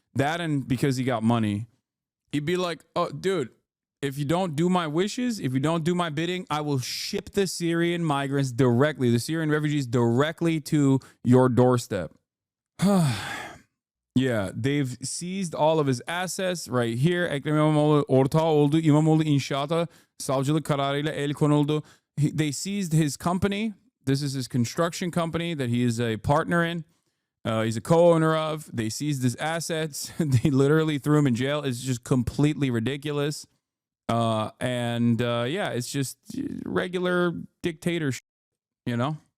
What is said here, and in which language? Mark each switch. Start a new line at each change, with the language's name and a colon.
English: That and because he got money. He'd be like, oh, dude, if you don't do my wishes, if you don't do my bidding, I will ship the Syrian migrants directly, the Syrian refugees directly to your doorstep. Yeah, they've seized all of his assets right here.
Turkish: Ekrem İmamoğlu ortağı oldu. İmamoğlu inşaata savcılık kararıyla el konuldu.
English: They seized his company. This is his construction company that he is a partner in. He's a co-owner of. They seized his assets. They literally threw him in jail. It's just completely ridiculous. Yeah, it's just regular dictatorship, you know?